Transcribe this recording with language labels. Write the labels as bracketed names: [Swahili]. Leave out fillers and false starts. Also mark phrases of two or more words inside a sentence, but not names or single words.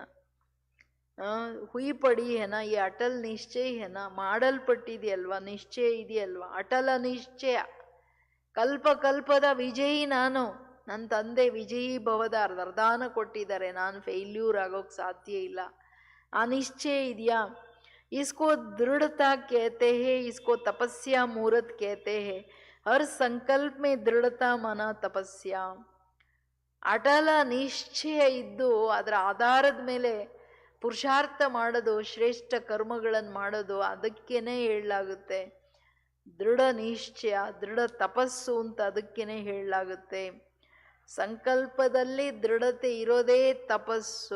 [Hindi] हुई पड़ी है ना, [Kannada] ಈ ಅಟಲ್ ನಿಶ್ಚಯ ಹೆನ, ಮಾಡಲ್ಪಟ್ಟಿದೆಯಲ್ವಾ, ನಿಶ್ಚಯ ಇದೆಯಲ್ವಾ, ಅಟಲ ನಿಶ್ಚಯ. ಕಲ್ಪ ಕಲ್ಪದ ವಿಜಯಿ ನಾನು. ನನ್ನ ತಂದೆ ವಿಜಯೀ ಭವದ ವರದಾನ ಕೊಟ್ಟಿದ್ದಾರೆ, ನಾನು ಫೇಲ್ಯೂರ್ ಆಗೋಕ್ಕೆ ಸಾಧ್ಯ ಇಲ್ಲ. ಆ ನಿಶ್ಚಯ ಇದೆಯಾ? [Hindi] इसको दृढ़ता कहते हैं, इसको तपस्या मुहूर्त कहते हैं. हर संकल्प में दृढ़ता मना तपस्या. [Kannada] ಅಟಲ ನಿಶ್ಚಯ ಇದ್ದು ಅದರ ಆಧಾರದ ಮೇಲೆ ಪುರುಷಾರ್ಥ ಮಾಡೋದು, ಶ್ರೇಷ್ಠ ಕರ್ಮಗಳನ್ನು ಮಾಡೋದು, ಅದಕ್ಕೇನೆ ಹೇಳಲಾಗುತ್ತೆ ದೃಢ ನಿಶ್ಚಯ, ದೃಢ ತಪಸ್ಸು ಅಂತ ಅದಕ್ಕೇನೆ ಹೇಳಲಾಗುತ್ತೆ. ಸಂಕಲ್ಪದಲ್ಲಿ ದೃಢತೆ ಇರೋದೇ ತಪಸ್ಸು.